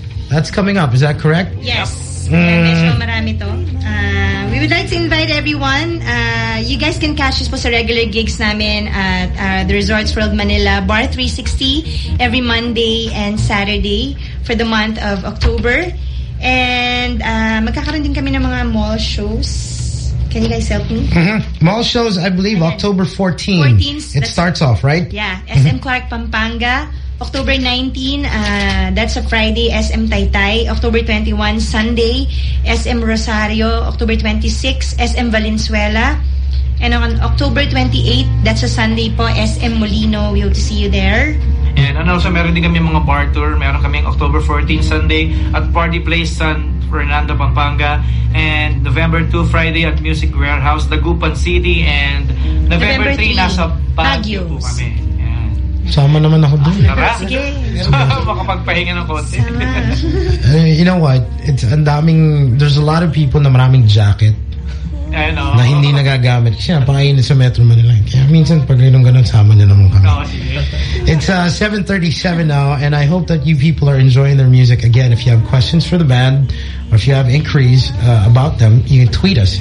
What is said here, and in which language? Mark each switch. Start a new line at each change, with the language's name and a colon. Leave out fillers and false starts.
English: That's coming up, is that correct? Yes.
Filipino: Marami to.
English: We would like to invite everyone. You guys can catch us
Filipino: po sa
English: regular gigs
Filipino: namin
English: at the Resorts World Manila Bar 360 every Monday and Saturday for the month of October.
Filipino: And magkakaroon din kami ng mga mall shows.
English: Can you guys help me? Mm-hmm. Mall shows, I believe, okay. October 14. 14th. It starts off, right? Yeah. SM Clark, Pampanga. October 19, that's a Friday, SM Taytay. October 21, Sunday, SM Rosario. October 26, SM Valenzuela. And on October 28, that's a Sunday po, SM Molino. We hope to see you there. And also,
Filipino: meron din kami mga bar tour. Meron kami October 14, Sunday, at Party Place, San Fernando, Pampanga.
English: And November 2, Friday, at Music Warehouse, Dagupan City.
Filipino: And November 3, nasa Baguio po kami. Sama naman ako doon. Makapagpahinga ng konti.
English: You know what? It's andaming, there's a lot of people
Filipino: na maraming jacket.
English: know.
Filipino: Na hindi nagagamit. Siya, pangainin sa Metro Manila. Kaya minsan, pag ganun-ganun, sama niya naman kami.
English: It's 7:37 now, and I hope that you people are enjoying their music. Again, if you have questions for the band, or if you have inquiries about them, you can tweet us.